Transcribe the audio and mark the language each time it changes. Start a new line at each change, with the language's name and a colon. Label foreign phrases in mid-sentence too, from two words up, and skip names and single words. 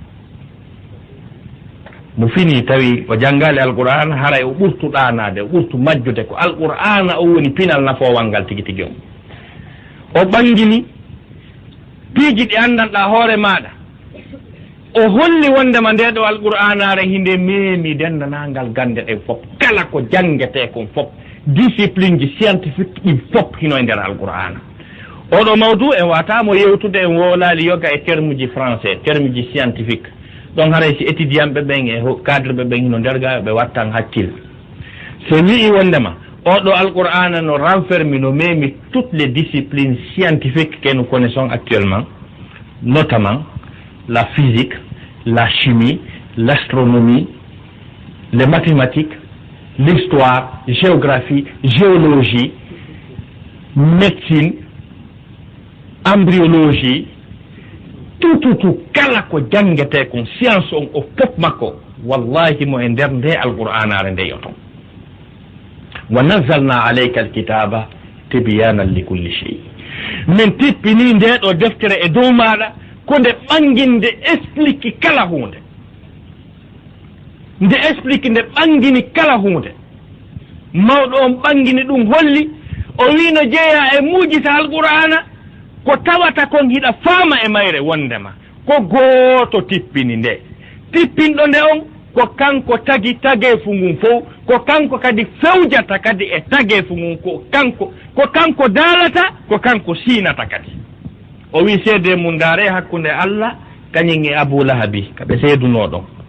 Fula: mo fini tawi o jangali alqur'ana haray o ɓurtu ɗanade o ɓurtu majjude ko alqur'ana o woni pinal nafowal ngal tigi tigi o ɓangini piiji ɗi andanɗa hoore maɗa o holli wondema nde ɗo alqur'anare hinde memi dendanangal gande ɗe fof kala ko jangete kon fof discipline ji scientifique ɗi fof hino e nder alqur'ana oɗo mawdu en watamo yewtude en wolali yoga e terme ji français terme ji scientifique ɗon haray si étudiant ɓe ɓen e cadre ɓe ɓen hino nderga ɓe wattan hakkille so wii wondema oɗo alqur'ana no renfermi no memi
French: toutes les disciplines scientifiques que nous connaissons actuellement, notamment la physique, la chimie, l'astronomie, les mathématiques, l'histoire, géographie, géologie, médecine, embryologie, tout
Fula: kala ko jangete kon science on o fof makko wallahi mo e nder nde alqur'anare nde yoto
Arabic: ونزلنا عليك الكتاب تبيانا لكل شيء
Fula: min tippini nde ɗo deftere e dow maɗa ko nde ɓanginde explique kala hunde nde explique nde ɓangini kala hunde mawɗo on ɓangini ɗum holli o wi no jeeya e muujita alqur'ana ko tawata kon hiɗa faama e mayre wondema ko gooto tippini nde tippinɗo nde on ko kanko tagi tageefu ngun fof ko kanko kadi fewjata kadi e tageefu ngun ko kanko daalata ko kanko siinata kadi o wi seede mum ndaare hakkunde Allah kañum e Abou Lahabi kaɓe seedunoɗon